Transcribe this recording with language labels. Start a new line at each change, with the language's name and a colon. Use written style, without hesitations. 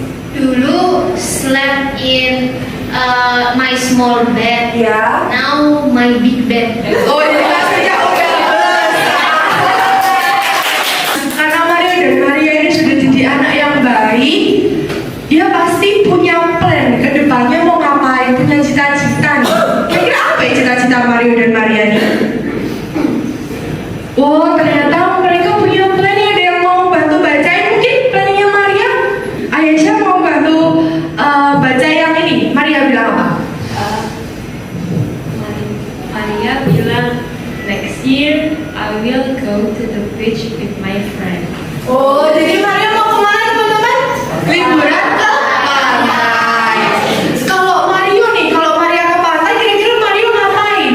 Indonesian: Dulu
English: slept in my small bed. Ya. Now my big bed.
Indonesian: Oh jadi kasurnya udah besar. Karena Mario dan Maria ini sudah jadi anak yang baik, dia pasti punya plan ke depannya mau ngapain, punya cita-cita nih. Kira-kira apa ya cita-cita Mario dan Maria nih? Oh, ternyata mereka punya plan ya. Ada yang mau bantu bacain mungkin plannya Maria? Ayesha mau bantu baca yang ini. Maria bilang apa? Maria bilang,
English: next year I will go to the beach with my friend.
Indonesian: Oh, jadi Maria mau kemana teman-teman? Liburan ke pantai. Kalau Mario nih, kalau Maria ke pantai, kira-kira Mario ngapain?